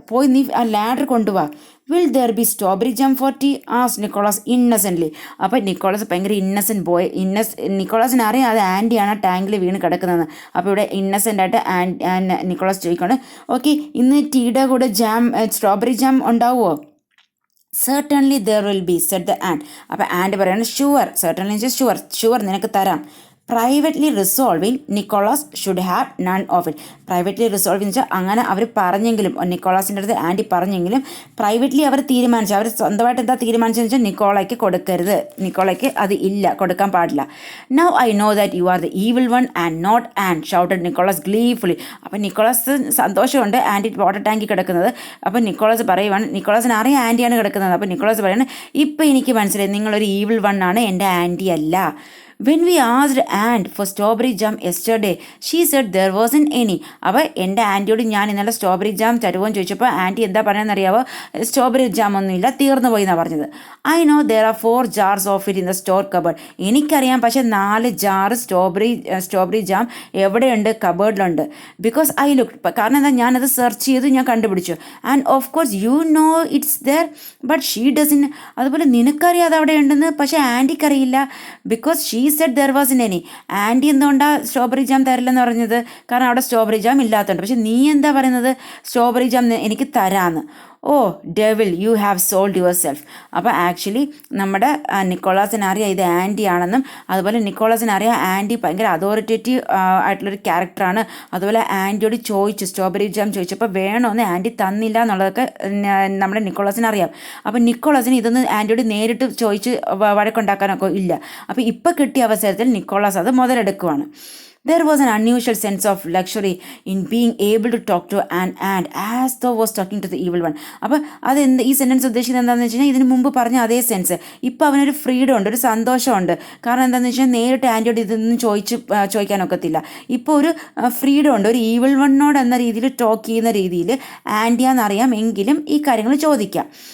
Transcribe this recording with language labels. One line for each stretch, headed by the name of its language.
Malayalam: പോയി നീ ആ ലാഡർ കൊണ്ടുപോവാ.
English: Will there be strawberry jam for tea as Nicholas innocently.
Malayalam: അപ്പോൾ നിക്കോളാസ് ഭയങ്കര ഇന്നസെൻറ്റ് ബോയ്. നിക്കോളാസിന് അറിയാം അത് ആൻറ്റിയാണ് ടാങ്കിൽ വീണ് കിടക്കുന്നത്. അപ്പോൾ ഇവിടെ ഇന്നസെൻ്റ് ആയിട്ട് നിക്കോളാസ് ചോദിക്കണം, ഓക്കെ ഇന്ന് ടീയുടെ കൂടെ സ്ട്രോബെറി ജാം ഉണ്ടാവുമോ?
English: certainly there will be, said the ant.
Malayalam: അപ്പോൾ ആൻഡ് പറയാണ് ഷുവർ.
English: certainly
Malayalam: ഷുവർ നിനക്ക് തരാം.
English: Privately resolving Nicholas should have none of it.
Malayalam: Privately resolve എന്ന് വെച്ചാൽ അങ്ങനെ അവർ പറഞ്ഞെങ്കിലും, നിക്കോളാസിൻ്റെ അടുത്ത് ആൻറ്റി പറഞ്ഞെങ്കിലും പ്രൈവറ്റ്ലി അവർ തീരുമാനിച്ചു, അവർ സ്വന്തമായിട്ട് എന്താ തീരുമാനിച്ചതെന്ന് വെച്ചാൽ നിക്കോളയ്ക്ക് കൊടുക്കരുത്, നിക്കോളയ്ക്ക് അത് ഇല്ല, കൊടുക്കാൻ പാടില്ല.
English: Now I know that you are the evil one and not and, shouted Nicholas gleefully.
Malayalam: അപ്പം നിക്കോളാസ് സന്തോഷമുണ്ട് ആൻറ്റി വാട്ടർ ടാങ്കിൽ കിടക്കുന്നത്. അപ്പം നിക്കോളാസ് പറയുവാണ്, നിക്കോളാസിന് അറിയാം ആൻറ്റിയാണ് കിടക്കുന്നത്. അപ്പം നിക്കോളാസ് പറയുന്നത് ഇപ്പം എനിക്ക് മനസ്സിലായി നിങ്ങളൊരു ഈവിൾ വൺ ആണ്, എൻ്റെ ആൻറ്റി അല്ല.
English: When we asked Aunt for strawberry jam yesterday, she said there wasn't any.
Malayalam: അപ്പോൾ എൻ്റെ ആൻറ്റിയോട് ഞാൻ ഇന്നലെ സ്ട്രോബെറി ജാം തരുമോ എന്ന് ചോദിച്ചപ്പോൾ ആൻറ്റി എന്താ പറയുന്നതെന്നറിയാവോ? സ്ട്രോബെറി ജാം ഒന്നുമില്ല, തീർന്നു പോയി എന്നാണ് പറഞ്ഞത്.
English: I know there are 4 jars of it in the store cupboard.
Malayalam: എനിക്കറിയാം, പക്ഷേ 4 ജാർ സ്ട്രോബെറി ജാം എവിടെയുണ്ട്? കബേർഡിലുണ്ട്.
English: because I look,
Malayalam: കാരണം എന്താ, ഞാനത് സെർച്ച് ചെയ്തു, ഞാൻ കണ്ടുപിടിച്ചു.
English: And of course you know it's there but she doesn't.
Malayalam: അതുപോലെ നിനക്കറിയാം അത് അവിടെ ഉണ്ടെന്ന്, പക്ഷേ ആൻറ്റിക്കറിയില്ല.
English: Because she said there was any.
Malayalam: Anti എന്തുകൊണ്ടാണ് സ്ട്രോബെറി ജാം തരില്ലെന്ന് പറഞ്ഞത്? കാരണം അവിടെ സ്ട്രോബെറി ജാം ഇല്ലാത്തതുകൊണ്ട്. പക്ഷെ നീ എന്താ പറയുന്നത്? സ്ട്രോബെറി ജാം എനിക്ക് തരാമെന്ന്.
English: Oh devil, you have sold yourself.
Malayalam: അപ്പോൾ ആക്ച്വലി നമ്മുടെ നിക്കോളാസിനറിയാം ഇത് ആൻറ്റി ആണെന്നും, അതുപോലെ നിക്കോളാസിനറിയാം ആൻറ്റി ഭയങ്കര അതോറിറ്റേറ്റീവ് ആയിട്ടുള്ളൊരു ക്യാരക്ടറാണ്. അതുപോലെ ആൻറ്റിയോട് ചോദിച്ചു, സ്ട്രോബെറി ജാം ചോദിച്ചപ്പോൾ വേണമെന്ന് ആൻറ്റി തന്നില്ല എന്നുള്ളതൊക്കെ നമ്മുടെ നിക്കോളാസിനറിയാം. അപ്പോൾ നിക്കോളാസിന് ഇതൊന്ന് ആൻറ്റിയോട് നേരിട്ട് ചോദിച്ച് വഴക്കുണ്ടാക്കാനൊക്കെ ഇല്ല. അപ്പോൾ ഇപ്പോൾ കിട്ടിയ അവസരത്തിൽ നിക്കോളാസ് അത് മുതലെടുക്കുവാണ്.
English: There was an unusual sense of luxury in being able to talk to an ant as though was talking to the evil one.
Malayalam: അപ്പോൾ ഈ സെൻറ്റൻസ് ഉദ്ദേശിക്കുന്നത് എന്താണെന്ന് വെച്ച് കഴിഞ്ഞാൽ ഇതിന് മുമ്പ് പറഞ്ഞ അതേ സെൻസ്. ഇപ്പോൾ അവനൊരു ഫ്രീഡം ഉണ്ട്, ഒരു സന്തോഷമുണ്ട്. കാരണം എന്താണെന്ന് വെച്ചാൽ നേരിട്ട് ആൻറ്റിയോട് ഇതൊന്നും ചോദിക്കാനൊക്കത്തില്ല. ഇപ്പോൾ ഒരു ഫ്രീഡം ഉണ്ട്, ഒരു ഈവിൾ വണ്ണോട് എന്ന രീതിയിൽ ടോക്ക് ചെയ്യുന്ന രീതിയിൽ ആൻറ്റിയാണെന്നറിയാം എങ്കിലും ഈ കാര്യങ്ങൾ ചോദിക്കാം.